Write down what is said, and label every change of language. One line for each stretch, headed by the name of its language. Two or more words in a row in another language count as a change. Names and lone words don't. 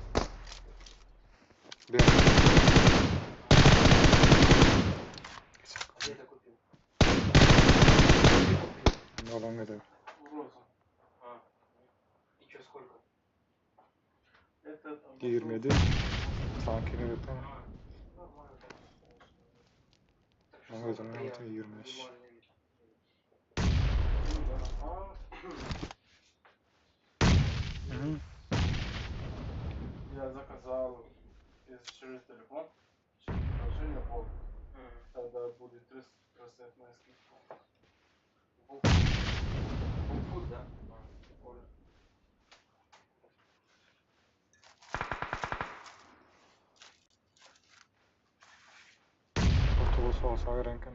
Russian: Бер. Где ты купил? Где купил? Ну, ладно, это. Роза. А. И чё, сколько? Это там... 27.
Turkish: Sanki evet ama.
Russian: А, нормально. Так что Ну, это, самый ну, это приятный, 25. минимальный вид. Угу. Я заказал через телефон, через приложение Bolt. Тогда будет 30% скидка. Фуд, да? А, прикольно. Otobüs olsa renken.